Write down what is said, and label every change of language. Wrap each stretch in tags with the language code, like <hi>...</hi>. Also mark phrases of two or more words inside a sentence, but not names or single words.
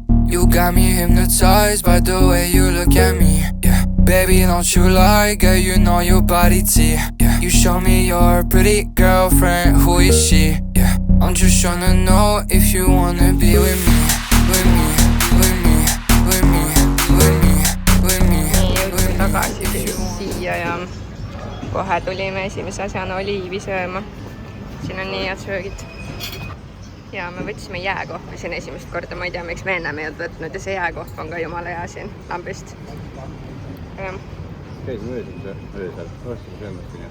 <en>You got me hypnotized by the way you look at me. Yeah, baby, don't you lie, girl, you know your body T. Yeah, you show me your pretty girlfriend, who is she? Yeah, I'm just tryna know if you wanna be with me, with me, with me, with me, with me, with me.</en> <et>Nii, jõudsin tagasi siis siia ja kohe tulime esimese asjana oliivi sööma. Siin on nii head söögid. Ja me võtsime jääkohvi siin esimest korda, ma ei tea, miks me ennem ei olnud võtnud ja see jääkohv on ka jumala hea siin lambist. Käisime öösel, ostame söömast nii.</et>